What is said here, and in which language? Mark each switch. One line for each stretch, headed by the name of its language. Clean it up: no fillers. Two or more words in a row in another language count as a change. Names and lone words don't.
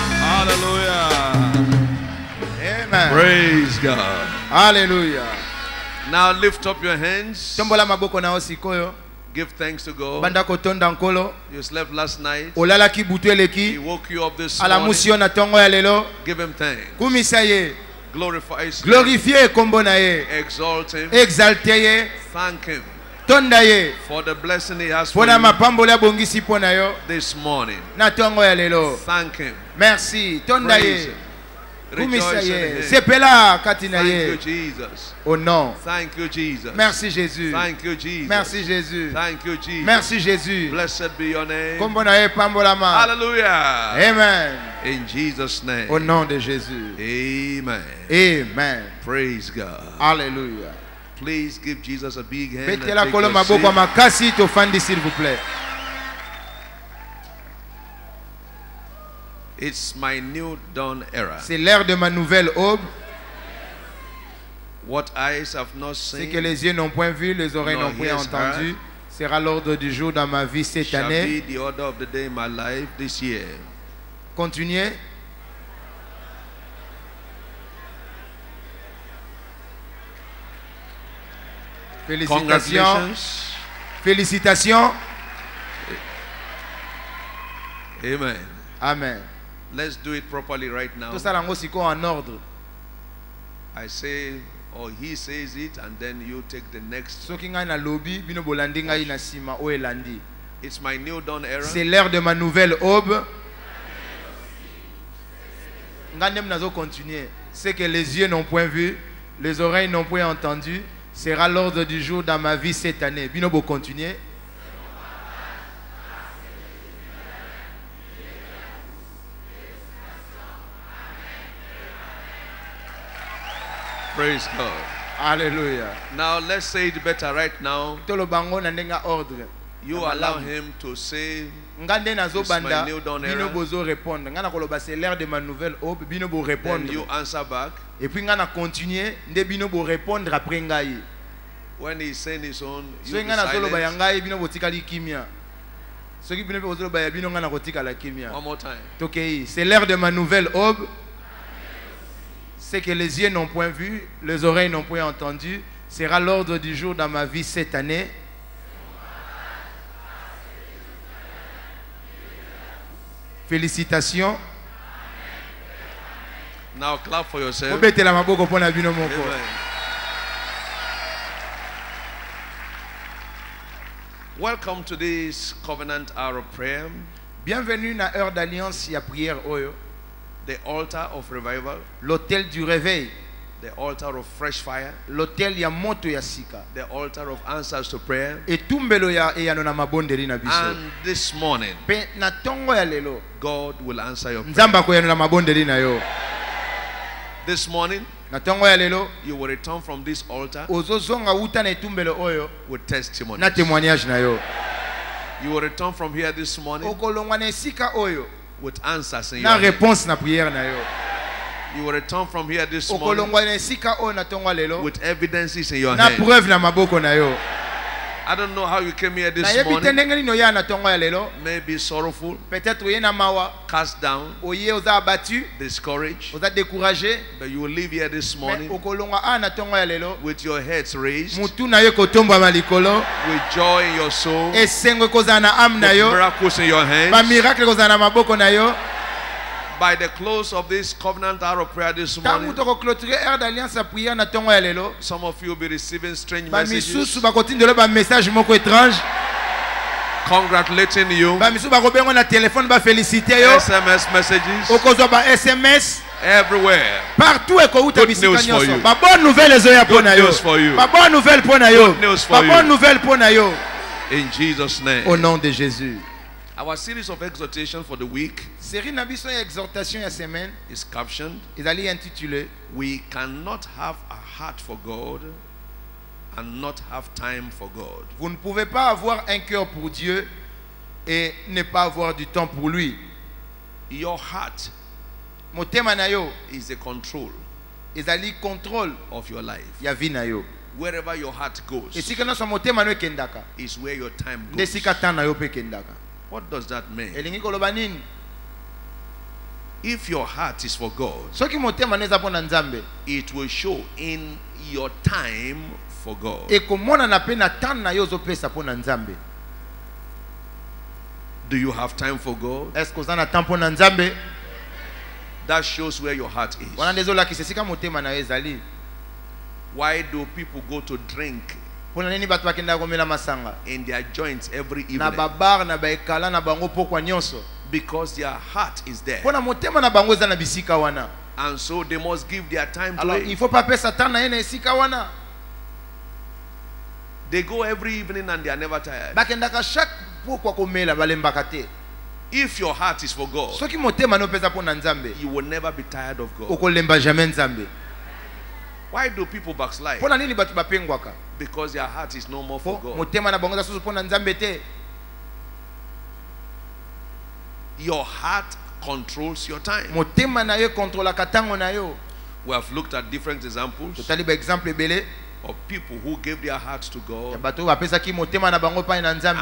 English: Praise God.
French: Alléluia.
English: Now lift up your hands.
Lingala: Tombola maboko na osikoyo.
English: Give thanks to God.
Lingala: Banda kotonda nkolo.
English: You slept last night.
Lingala: Olalaki butu
English: He
Lingala: eleki.
English: woke you up this
Lingala: Ala
English: morning.
Lingala: musio na tongo ya lelo.
English: Give him thanks.
Lingala: Kumisa ye.
English: Glorify his name.
Lingala: Glorifie kombo na ye.
English: Exalt him.
Lingala: Exalte ye.
English: Thank him
Lingala: Tonda ye.
English: for the blessing he has for
Lingala: Pona
English: you
Lingala: mapambola bongisi pona yo.
English: this morning.
Lingala: Na tongo ya lelo.
English: Thank him.
Lingala: Merci. Tonda
English: Praise
Lingala: ye.
English: him.
Lingala: Kumisa
English: Rejoice in
Lingala: ye.
English: him.
Lingala: Sepela katina
English: Thank you,
Lingala: ye.
English: Jesus.
French: Au nom.
English: Thank you, Jesus.
French: Merci Jésus.
English: Thank you, Jesus.
French: Merci Jésus.
English: Thank you, Jesus.
French: Merci Jésus.
English: Blessed be your name.
Lingala: Kombo na ye pambola ma.
English: Hallelujah. Amen. In Jesus' name.
French: Au nom de Jésus.
English: Amen. Amen. Praise God.
French: Alléluia.
English: Please give Jesus a big hand. and
Lingala: Betela
English: take
Lingala: kolo
English: your
Lingala: maboko
English: seat.
Lingala: makasi tofandi
French: s'il vous plaît.
English: It's my new dawn era.
French: C'est l'heure de ma nouvelle aube.
English: What eyes have not
French: Ce
English: seen
French: que les yeux n'ont point vu, les oreilles
English: nor
French: n'ont point
English: ears
French: entendu, sera l'ordre du jour dans ma vie cette
English: shall
French: année.
English: be the order of the day in my life this year.
French: Continuez. Félicitations.
English: Congratulations.
French: Félicitations.
English: Amen. Amen. Let's do it properly right now.
French: Tout ça
Lingala: lango siko
French: en ordre.
English: I say, or he says it, and then you take the next.
Lingala: Soki ngai na lobby, bino bolandi ngai na sima o elandi.
English: It's my new dawn era.
French: C'est l'heure de ma nouvelle aube.
Lingala: Ngandem nazo continuer.
French: Ce que les yeux n'ont point vu, les oreilles n'ont point entendu, sera l'ordre du jour dans ma vie cette année.
Lingala: Bino bo continuer.
English: Praise God.
French: Alléluia.
English: Now let's say it better right now.
Lingala: Tolo bango na ndenga ordre.
English: You allow him to say,
Lingala: Ngande nazo
English: It's my
Lingala: banda
English: new dawn
Lingala: bino
English: era.
Lingala: bozo répondre. Ngana koloba
French: c'est l'heure de ma nouvelle aube,
Lingala: bino bo
English: then
Lingala: répondre.
English: you answer back.
French: Et puis
Lingala: ngana continuer, nde bino bo répondre après ngai.
English: When he's saying his own, you
Lingala: So
English: be
Lingala: ngana zolo ba
English: silent.
Lingala: yangai bino botikali kimia. Soki bino bozo ba ya bino ngana kotika la kimia.
English: One more time.
French: Tokei, c'est l'heure de ma nouvelle aube. C'est que les yeux n'ont point vu, les oreilles n'ont point entendu, sera l'ordre du jour dans ma vie cette année. Félicitations.
English: Now clap for yourself.
Lingala: Obetela maboko pona bino moko.
English: Amen. Welcome to this covenant hour of prayer,
Lingala: Bienvenue na
French: heure d'alliance
Lingala: ya prière oyo,
English: the altar of revival,
French: l'hôtel du réveil,
English: the altar of fresh fire,
Lingala: l'hôtel ya moto ya sika.
English: the altar of answers to prayer.
Lingala: Etumbelo ya eyano na mabondeli na biso.
English: And this morning,
Lingala: Pe na tongo ya lelo,
English: God will answer your prayer.
Lingala: nzamba ko yano na mabondeli na yo.
English: This morning,
Lingala: Na tongo ya lelo,
English: you will return from this altar
Lingala: ozozonga uta na etumbelo oyo
English: with testimony.
Lingala: na témoignage na yo.
English: You will return from here this morning
Lingala: Okolongwa na esika oyo
English: with answers in
Lingala: na
English: your hand.
Lingala: réponse na prière na yo.
English: You will return from here this morning
Lingala: Okolongwa na esika oyo na tongo ya lelo
English: with evidences in your
Lingala: na
English: hand.
Lingala: preuve na maboko na yo.
English: I don't know how you came here
Lingala: Na
English: this
Lingala: yebi te
English: morning.
Lingala: ndenge nini oya na tongo ya lelo.
English: Maybe sorrowful,
Lingala: Peut-être oye na mawa,
English: cast down,
Lingala: oye oza abattu,
English: discouraged.
Lingala: oza découragé.
English: But you will leave here this
Lingala: Mais
English: morning
Lingala: okolongwa a na tongo ya lelo,
English: with your heads raised,
Lingala: mutu na yo kotombwa likolo,
English: with joy in your soul,
Lingala: esengo kozala na âme na
English: with
Lingala: yo,
English: miracles in your
Lingala: ba
English: hands.
Lingala: miracle kozala na maboko na yo.
English: By the close of this covenant hour of prayer this morning,
Lingala: Tangu toko clôturer
French: heure d'alliance
Lingala: ya prière na tongo ya lelo,
English: some of you will be receiving strange
Lingala: ba
English: messages
Lingala: misusu bakotindela ba message moko étrange,
English: congratulating you,
Lingala: ba misusu bakobengo na téléphone ba féliciter yo,
English: SMS messages
Lingala: okozwa ba SMS
English: everywhere.
Lingala: partout ekouta
English: Good
Lingala: bisika
English: news for
Lingala: nyonso.
English: you.
Lingala: Ba
French: bonne nouvelle
Lingala: ezoya
English: Good
Lingala: pona yo.
English: news for you.
Lingala: Ba
French: bonne nouvelle
Lingala: pona yo.
English: Good news for
Lingala: Ba
English: you.
French: bonne nouvelle
Lingala: pona yo.
English: In Jesus' name.
French: Au nom de Jésus.
English: Our series of exhortation for the week
Lingala: Série na biso ya exhortation ya semaine
English: is captioned,
Lingala: ezali intitulé
English: We cannot have a heart for God and not have time for God.
French: Vous ne pouvez pas avoir un cœur pour Dieu et ne pas avoir du temps pour lui.
English: Your heart
Lingala: Motema na yo
English: is the control
Lingala: ezali contrôle
English: of your life.
Lingala: ya vie na yo.
English: Wherever your heart goes
Lingala: Esika nyonso motema no ekendaka,
English: is where your time
Lingala: nde
English: goes.
Lingala: esika temps na yo mpe ekendaka.
English: What does that mean?
Lingala: Elingi koloba nini?
English: If your heart is for God,
Lingala: Soki motema no eza mpo na Nzambe,
English: it will show in your time for God.
Lingala: ekomona na pe na temps na yo ozopesa mpo na nzambe.
English: Do you have time for God?
French: Est-ce que
Lingala: oza na temps mpo na nzambe?
English: That shows where your heart is.
Lingala: Wana nde ezolakisa esika motema na yo ezali.
English: Why do people go to drink
Lingala: Mpona nini bato bakendaka komela masanga
English: in their joints every
Lingala: na
English: evening?
Lingala: babar na baekala na bango pokwa nyonso?
English: Because their heart is there.
Lingala: Mpona motema na bango eza na bisika wana.
English: And so they must give their time to
Lingala: Alors
English: it.
French: il faut pas
Lingala: pesa temps na ye na esika wana.
English: They go every evening and they are never tired.
Lingala: Bakendaka chaque pokwa komela balembaka te.
English: If your heart is for God,
Lingala: Soki motema no pesa mpo na nzambe,
English: you will never be tired of God.
Lingala: okolemba jamais nzambe.
English: Why do people backslide?
Lingala: Mpona nini bato bapengwaka?
English: Because their heart is no more for
Lingala: Po
English: God.
Lingala: motema na bango eza susu mpo na nzambe te.
English: Your heart controls your time.
Lingala: Motema na yo kontrolaka ntango na yo.
English: We have looked at different examples
Lingala: Totali ba exemple ebele
English: of people who gave their hearts to
Lingala: ya
English: God
Lingala: bato bapesaki motema na bango pai na nzambe